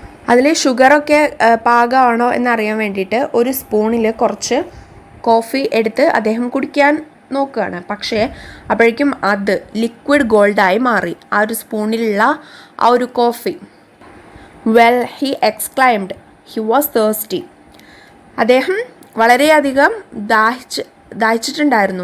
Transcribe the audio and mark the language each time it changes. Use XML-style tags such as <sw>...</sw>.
<ml>അതിൽ ഷുഗറൊക്കെ പാകമാണോ എന്നറിയാൻ വേണ്ടിയിട്ട് ഒരു സ്പൂണിൽ കുറച്ച് കോഫി എടുത്ത് അദ്ദേഹം കുടിക്കാൻ നോക്കുകയാണ്. പക്ഷേ അപ്പോഴേക്കും അത് ലിക്വിഡ് ഗോൾഡായി മാറി, ആ ഒരു സ്പൂണിലുള്ള ആ ഒരു coffee.</ml> <en>"Well," he exclaimed, he was thirsty.</en> <ml>അദ്ദേഹം വളരെയധികം ദാഹിച്ചിട്ടുണ്ടായിരുന്നു.</ml>